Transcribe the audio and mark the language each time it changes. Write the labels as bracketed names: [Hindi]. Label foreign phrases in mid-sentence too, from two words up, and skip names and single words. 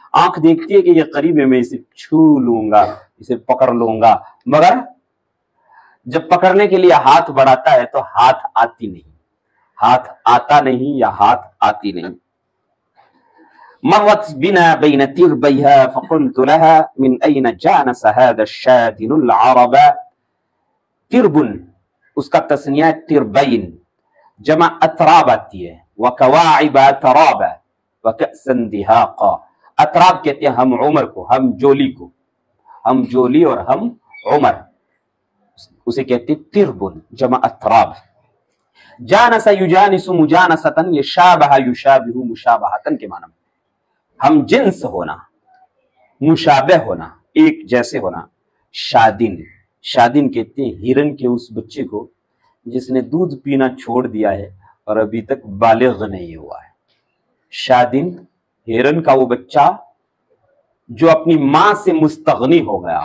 [Hindi] आंख देखती है कि ये करीब है, मैं इसे छू लूंगा, इसे पकड़ लूंगा, मगर जब पकड़ने के लिए हाथ बढ़ाता है तो हाथ आती नहीं, हाथ आता नहीं या हाथ आती नहीं। [Arabic] مرت بنا بين تربيها فقلت لها من أين جانس هذا الشادن العربا. [Hindi] तिरबुन उसका तस्निया तिरबैन, जमा अतराब आती है। [Arabic] وكواعب أترابا وكأسا دهاقا. [Hindi] अतराब कहते हैं हम उमर को, हम जोली को, हम जोली और हम उमर, उसे कहते तिरबुन, जमा अतराब। [Arabic] جانس يجانس مجانسة, ये شابه يشابه مشابهة [Hindi] के माना। हम जिन्स होना, मुशाबह होना, एक जैसे होना। शादिन, शादिन कहते हैं हिरन के उस बच्चे को जिसने दूध पीना छोड़ दिया है और अभी तक बालिग नहीं हुआ है। शादिन, हिरन का वो बच्चा जो अपनी मां से मुस्तगनी हो गया।